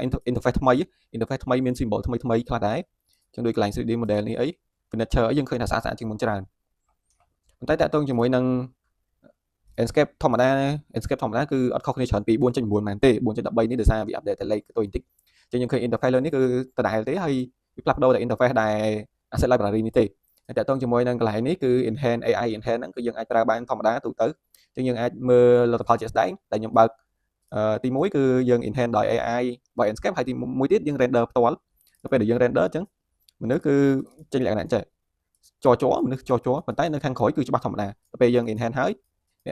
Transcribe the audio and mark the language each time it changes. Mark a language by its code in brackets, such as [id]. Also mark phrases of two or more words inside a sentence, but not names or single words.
[km] interface ថ្មី interface ថ្មីមាន symbol ថ្មីខ្លះដែរអញ្ចឹងដូចកន្លែង 3D model នេះអី furniture អីយើងឃើញថាស្អាតជាងមុនច្រើនប៉ុន្តែតាក់ទងជាមួយនឹង Enscape ធម្មតា Enscape ធម្មតាគឺអត់ខុសគ្នាច្រើនពី 4.9 មែនទេ 4.13 នេះដោយសារវា update តែលេខទៅបន្តិចអញ្ចឹងយើងឃើញ interface លើនេះគឺដដែលទេហើយ វាផ្លាស់ប្ដូរតែ interface ដែល [en] asset library [km] នេះទេហើយតាក់ទងជាមួយនឹងកន្លែងនេះគឺ [en] enhance AI enhance [km] ហ្នឹងគឺយើងអាចប្រើបានធម្មតាទូទៅអញ្ចឹងយើងអាចមើលលទ្ធផលជាក់ស្ដែងដែលខ្ញុំបើកទី1គឺយើង enhance ដោយ AI របស់ Enscape ហើយទី1ទៀតយើង render ផ្ទាល់ទៅពេលដែលយើង render អញ្ចឹងមនុស្សគឺចេញលក្ខណៈចេះជ័រមនុស្សជ័រប៉ុន្តែនៅខាងក្រោយគឺច្បាស់ធម្មតាទៅពេលយើង enhance ហើយអ្នក